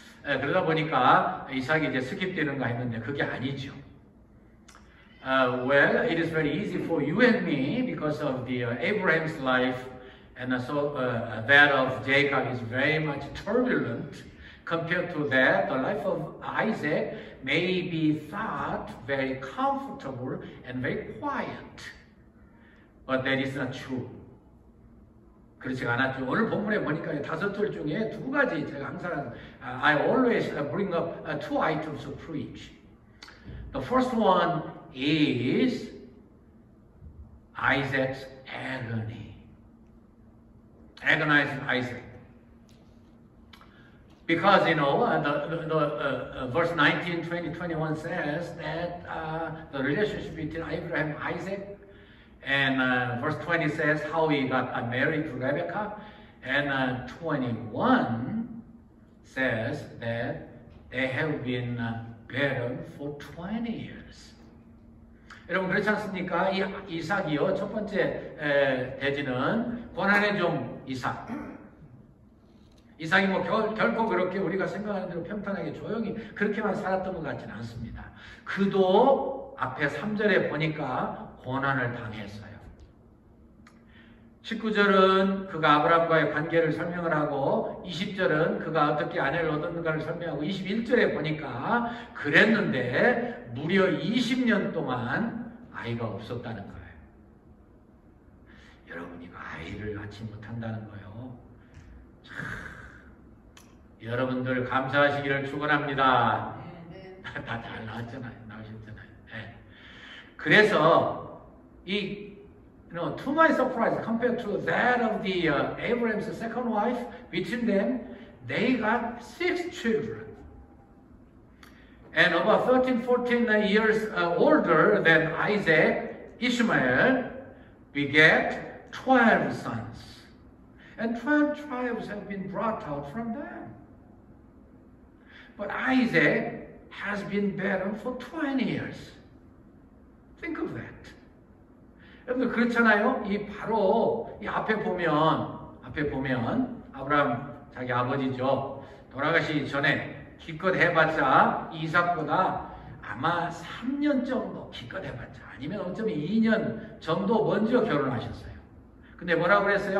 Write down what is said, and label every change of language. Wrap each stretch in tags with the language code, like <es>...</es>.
<ko>그러다 보니까 이삭이 이제 스킵되는가 했는데 그게 아니죠.</ko> <en>Well, it is very easy for you and me because of the Abraham's life, and so that of Jacob is very much turbulent. Compared to that, the life of Isaac may be thought very comfortable and very quiet, but that is not true. 그렇지 않았죠.</en> <ko>오늘 본문에 보니까 5절 중에 2가지 제가 항상</ko> <en>I always bring up 2 items to preach. The first one is Isaac's agony. Agonizing Isaac. Because, the verse 19, 20, 21 says that the relationship between Abraham and Isaac, and verse 20 says how he got married to Rebekah, and 21 says that they have been barren for 20 years.</en> <ko>여러분 그렇지 않습니까? 이 이삭이요 첫 번째 대지는 고난의 종 이삭이 뭐 결코 그렇게 우리가 생각하는 대로 평탄하게 조용히 그렇게만 살았던 것 같지는 않습니다. 그도 앞에 3절에 보니까 고난을 당했어요. 19절은 그가 아브라함과의 관계를 설명을 하고 20절은 그가 어떻게 아내를 얻었는가를 설명하고 21절에 보니까 그랬는데 무려 20년 동안 아이가 없었다는 거예요. 여러분이 아이를 낳지 못한다는 거예요. 참, 여러분들 감사하시기를 축원합니다. 다 잘 나왔잖아요. 나오셨잖아요. 네. 그래서</ko> <en>to my surprise, compared to that of the Abraham's second wife, between them, they got 6 children. And about 13, 14 years older than Isaac, Ishmael begat 12 sons. And 12 tribes have been brought out from them. But Isaac has been barren for 20 years. Think of that.</en> <ko>여러분들 그렇잖아요. 바로 이 앞에 보면 아브라함 자기 아버지죠. 돌아가시기 전에 기껏 해봤자 이삭보다 아마 3년 정도 기껏 해봤자 아니면 어쩌면 2년 정도 먼저 결혼하셨어요. 근데 뭐라고 그랬어요?</ko>